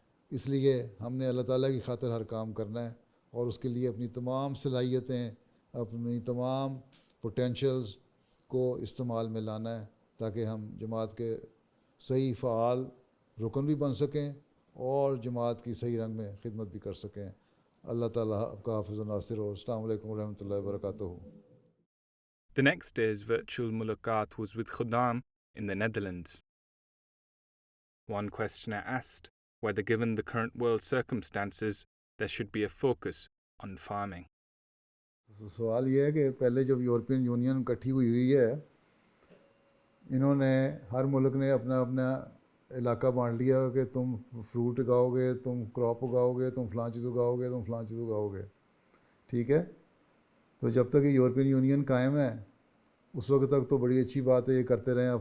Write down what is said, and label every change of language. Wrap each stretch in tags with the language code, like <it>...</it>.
<ur>اس لیے ہم نے اللہ تعالیٰ کی خاطر ہر کام کرنا ہے اور اس کے لیے اپنی تمام صلاحیتیں, اپنی تمام پوٹینشلز کو استعمال میں لانا ہے تاکہ ہم جماعت کے صحیح فعال رکن بھی بن سکیں اور جماعت کی صحیح رنگ میں خدمت بھی کر سکیں. اللہ تعالیٰ آپ کا حافظ و ناصر ہو. السلام علیکم ورحمۃ اللہ وبرکاتہ.</ur> <en>The next day's virtual mulaqat was with Khuddam in the Netherlands. One questioner asked whether, given the current world circumstances, there should be a focus on farming.</en> <ur>سوال یہ ہے کہ پہلے جب یورپین یونین اکٹھی ہوئی ہے, انہوں نے ہر ملک نے اپنا اپنا علاقہ بانٹ لیا کہ تم فروٹ اگاؤ گے, تم کراپ اگاؤ گے, تم فلاں چیز اگاؤ گے, تم فلاں چیز اگاؤ گے. ٹھیک ہے, تو جب تک یہ یورپین یونین قائم ہے اس وقت تک تو بڑی اچھی بات ہے, یہ کرتے رہے.</ur>